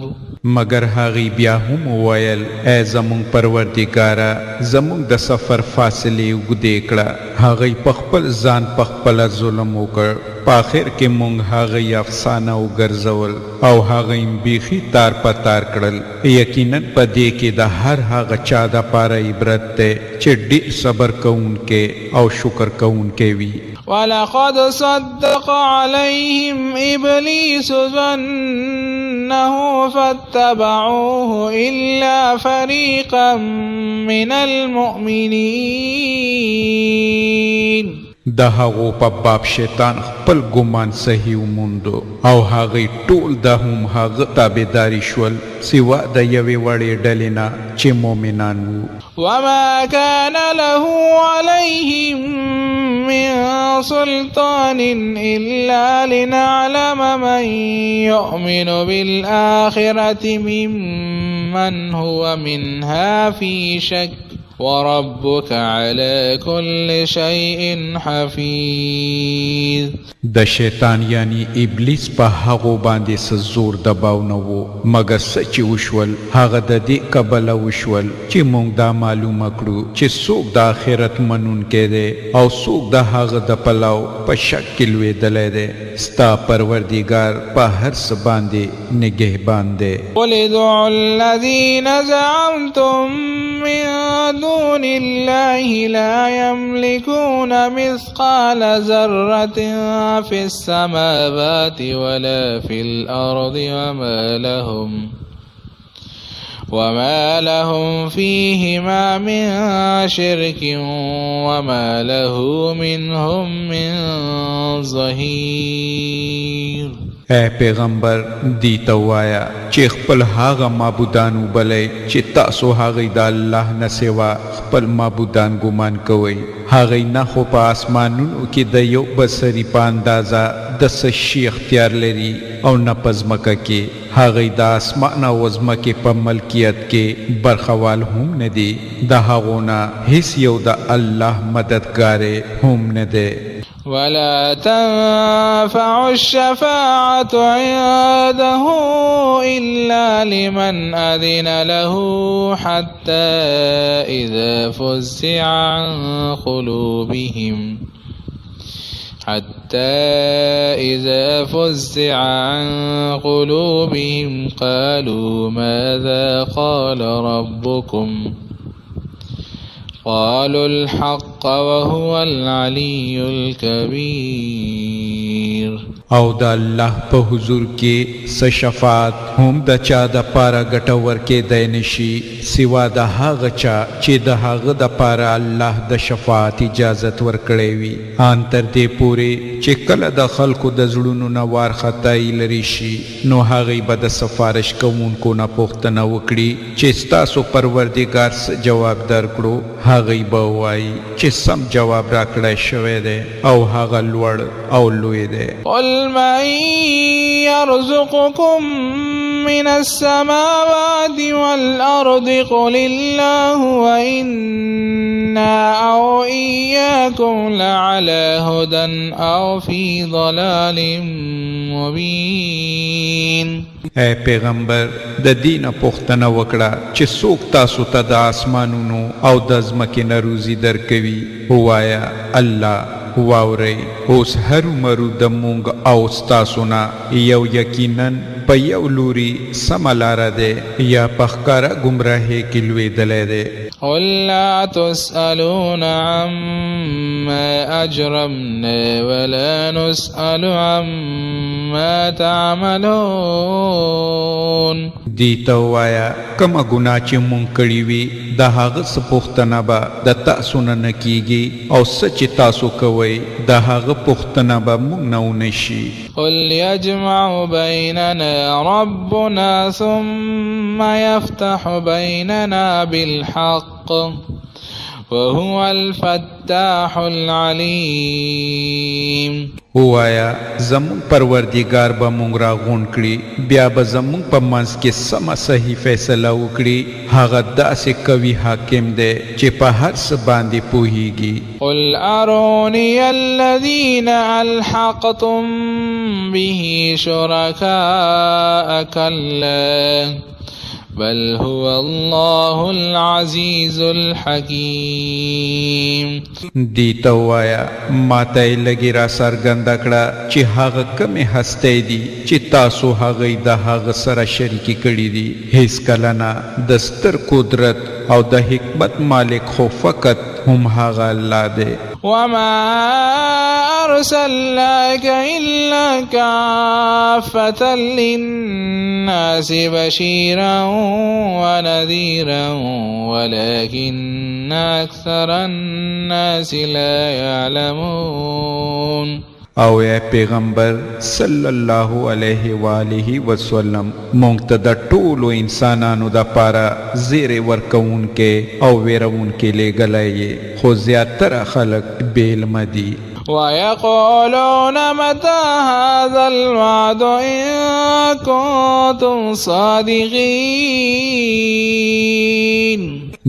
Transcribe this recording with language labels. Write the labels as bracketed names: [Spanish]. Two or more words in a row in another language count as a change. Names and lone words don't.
[Pashto] مگر هغوی بیا هم وویل ای زمونږ پروردګاره زمونږ د سفر فاصلې اوږدې کړه. هغوی په خپل ځان په خپله ظلم وکړ. په آخر کې مونږ هغوی افسانه وګرځول او هغوی بیخي تار په تار کړل. یقینا په دې کې د هر هغه چا دپاره عبرت دی چې ډېر صبر کوونکی او شکر کوونکی وي. [Arabic] ولقد صدق عليهم إبليس ظنه فاتبعوه إلا فريقا من المؤمنين. [Pashto] د هغو په باب شیطان خپل ګمان صحیح وموندو او هغوی ټول د هم هغه تابعداري شول سوا د یوې وړې ډلې نه چې مؤمنان وو. [Arabic] وما كان له عليهم من سلطان إلا لنعلم من يؤمن بالآخرة ممن هو منها في شك وربك على كل شيء حفيظ. [Pashto] د شیطان یعنی ابلیس په هغو باندې څه زور دباو نه و مګر څه چې وشول هغه د دې کبله وشول چې موږ دا معلومه کړو چې څوک د آخرت منونکی دی او څوک د هغه د پلو په شک کې لوېدلی دی. ستا پروردګار په هر څه باندې نگهبان دی. [Arabic] قل ادعوا الذين زعمتم من دون الله لا يملكون مثقال ذرة في السماوات ولا في الأرض وما لهم فيهما من شرك وما له منهم من ظهير. [Pashto] اے پیغمبر دیتا وایا چې خپل هاغه معبودان وبلئ چې تاسو هغه د الله نه سوا خپل معبودان ګمان کوئ. هغه نه خو په اسمانونو کې د یو بصري په اندازه د څه شي اختیار لري او نه په ځمکه کې. هغه د اسمان او ځمکې په ملکیت کې برخوال هم نه دي. د هغو نه هیڅ یو د الله مددګار هم نه دی. [Arabic] ولا تنفع الشفاعة عنده إلا لمن أذن له حتى إذا فزع عن قلوبهم قالوا ماذا قال ربكم قالوا الحق وهو العلي الكبير. [Pashto] او د الله په حضور کې څه شفاعت هم د چا د پاره ګټور کېدی نشي سوا د هغه چا چې د هغه د پاره الله د شفاعت اجازت ورکړی وي ان تر دې پورې چې کله د خلکو د زړونو نه وارخطایي لرې شي نو هغوی به د سفارش کوونکو نه پوښتنه وکړي چې ستاسو پروردګار څه جواب درکړو. هغوی به ووایي چې سم جواب راکړی شوی دی او هغه لوړ او لوی دی. [Arabic] قل من يرزقكم من السماوات والأرض قل الله وإنا أو إياكم لعلى هدى أو في ضلال مبين. [Pashto] اے پیغمبر د دینه پوښتنه وکړه چې څوک تاسو ته د آسمانونو او د ځمکې نه روزي درکوي. ووایه الله. واورئ اوس هرومرو د مونږ او ستاسو نه یو یقینا په یو لوري سمه لاره دی یا په ښکاره ګمراهۍ کې لوېدلی دی. [Arabic] قل لا تسألون عما أجرمنا ولا نسأل عما تعملون. [Pashto] دیته ووایه کومه ګناه چې مونږ کړې وي د هغه څه پوښتنه به د تاسو نه کیږي او څه چې تاسو کوئ د هغه پوښتنه به مونږ نه ونه شي. [Arabic] قل يجمع بيننا ربنا ثم يفتح بيننا بالحق وهو الفتاح العليم. [Pashto] ووایا زمون پروردگار به مونږ راغونډ کړي بیا به زمون په منځ کې سمه صحیح فیصله وکړي. هغه داسې قوي حاکم دی چې په هر څه باندې پوهیږي. [Arabic] قل اروني الذين الحقتم به شركاء كلا بل هو الله العزيز الحكيم. [Pashto] دیته ووایا ماته یې لږې را څرګنده کړه چې هغه کمې هستۍ دي چې تاسو هغوی د هغه سره شریکې کړي دي. هیڅکله نه د ستر قدرت او د حکمت مالک خو فقط هم هغه الله دی. [Arabic] وما أرسلناك إلا كافة للناس بشيرا ونذيرا ولكن أكثر الناس لا يعلمون. [Pashto] او اے پیغمبر [Arabic] صلی الله علیه و آله وسلم [Pashto] مونږ ته د ټولو انسانانو د پاره زیری ورکوونکې او ویرونکې لېږلی خو زیاتره خلک بې علمه دي. [Arabic] ويقولون متى هذا الوعد إن كنتم صادقين.